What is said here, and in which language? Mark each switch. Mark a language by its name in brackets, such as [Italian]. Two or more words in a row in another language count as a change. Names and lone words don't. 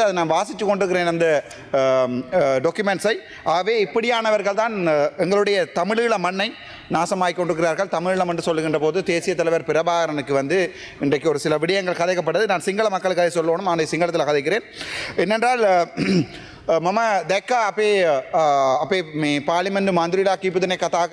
[Tamil] அதை நான் வாசித்து கொண்டிருக்கிறேன் அந்த டாக்குமெண்ட்ஸை. ஆகவே இப்படியானவர்கள் தான் எங்களுடைய தமிழீழ மண்ணை நாசமாகிக் கொண்டிருக்கிறார்கள். தமிழீழம் என்று சொல்லுகின்ற போது தேசிய தலைவர் பிரபாகரனுக்கு வந்து இன்றைக்கு ஒரு சில விடயங்கள் கதைக்கப்பட்டது. நான் சிங்கள மக்களுக்கு அதை சொல்லணும், நான் சிங்களத்தில் கதைக்கிறேன். [Sinhala] என்னென்றால் මම දැක්ක අපේ මේ පාර්ලිමේන්තු මන්ත්‍රීලා කීප දෙනෙක් කතා